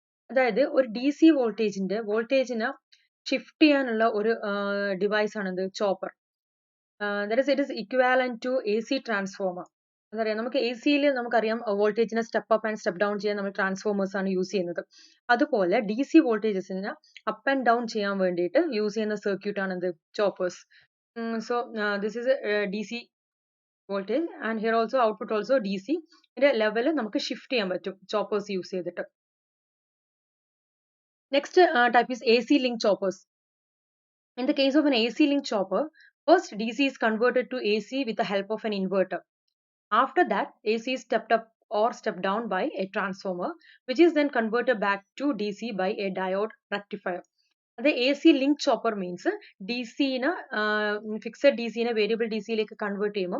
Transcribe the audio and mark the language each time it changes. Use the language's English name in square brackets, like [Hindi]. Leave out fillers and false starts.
[Malayalam] അതായത് ഒരു DC വോൾട്ടേജിനെ ഷിഫ്റ്റ് ചെയ്യാനുള്ള ഒരു ഡിവൈസ് ആണിത് chopper. [English] That is, it is equivalent to AC transformer. [Malayalam] എന്താ പറയുക, നമുക്ക് എ സിയിൽ നമുക്കറിയാം വോൾട്ടേജിനെ step up and step down ചെയ്യാൻ നമ്മൾ ട്രാൻസ്ഫോമേഴ്സ് ആണ് യൂസ് ചെയ്യുന്നത്. അതുപോലെ D C വോൾട്ടേജസിനെ up and down ചെയ്യാൻ വേണ്ടിയിട്ട് യൂസ് ചെയ്യുന്ന സർക്യൂട്ട് ആണ് എന്ത്, choppers. [English] So this is D C voltage and here also output also D C. [Malayalam] ഇതിന്റെ ലെവൽ നമുക്ക് ഷിഫ്റ്റ് ചെയ്യാൻ പറ്റും ചോപ്പേഴ്സ് യൂസ് ചെയ്തിട്ട്. [English] Next type is A C link choppers. In the case of an AC link chopper, first DC is converted to AC with the help of an inverter. After that, AC is stepped up or stepped down by a transformer, which is then converted back to DC by a diode rectifier. The AC link chopper means DC in a fixed DC in a variable DC like convert.